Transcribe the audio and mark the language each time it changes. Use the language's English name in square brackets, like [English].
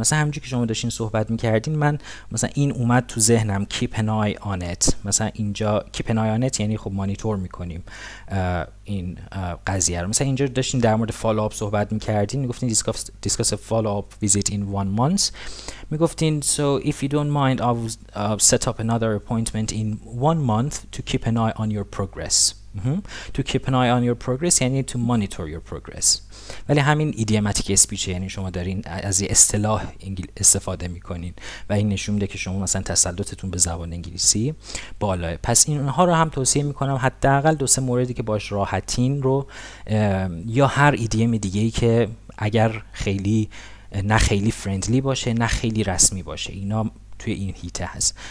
[Persian] مثلا همونجوری که شما داشتین صحبت می‌کردین من مثلا این اومد تو ذهنم [English] keep an eye on it. [Persian] مثلا اینجا [English] keep an eye on it [Persian] یعنی خب مانیتور می‌کنیم این قضیه رو. مثلا اینجا داشتین در مورد فالو آپ صحبت می‌کردین، میگفتین [English] discuss a follow up visit in 1 month. [Persian] میگفتین [English] so if you don't mind I will set up another appointment in 1 month to keep an eye on your progress. To keep an eye on your progress [Persian] یعنی [English] to monitor your progress. [Persian] ولی همین ایدیوماتیک اسپیچ یعنی شما دارین از یه اصطلاح استفاده میکنین و این نشون میده که شما مثلا تسلطتون به زبان انگلیسی بالاه. پس اینها رو هم توصیه میکنم حداقل 2-3 موردی که باش راحتین رو یا هر ایدیم دیگه‌ای که اگر خیلی نه خیلی فرندلی باشه نه خیلی رسمی باشه، اینا توی این هیته هست.